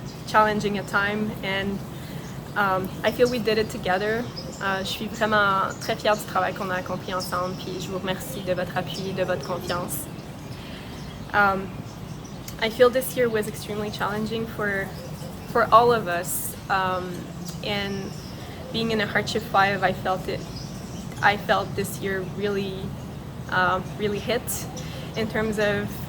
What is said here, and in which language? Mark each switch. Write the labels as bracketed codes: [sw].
[en] Challenging at time, and I feel we did it together. [fr] Je suis vraiment très fière du travail qu'on a accompli ensemble, puis je vous remercie de votre appui, de votre confiance. [en] I feel this year was extremely challenging for all of us, and being in a Hardship 5, I felt this year really hit in terms of